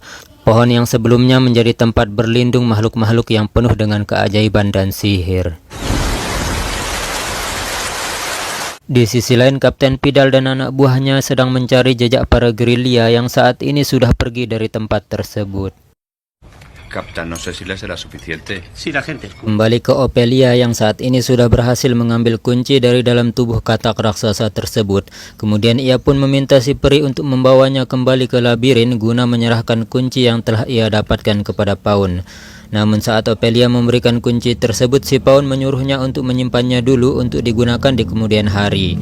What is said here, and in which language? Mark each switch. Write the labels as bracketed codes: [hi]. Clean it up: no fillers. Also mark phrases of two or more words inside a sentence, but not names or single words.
[id] Pohon yang sebelumnya menjadi tempat berlindung makhluk-makhluk yang penuh dengan keajaiban dan sihir. Di sisi lain, Kapten Pidal dan anak buahnya sedang mencari jejak para gerilya yang saat ini sudah pergi dari tempat tersebut. [es] Captain, no sé si le será suficiente. Sí, la gente. [id] Kembali ke Ophelia yang saat ini sudah berhasil mengambil kunci dari dalam tubuh katak raksasa tersebut. Kemudian ia pun meminta si peri untuk membawanya kembali ke labirin guna menyerahkan kunci yang telah ia dapatkan kepada Paun. Namun saat Ophelia memberikan kunci tersebut, si Paun menyuruhnya untuk menyimpannya dulu untuk digunakan di kemudian hari.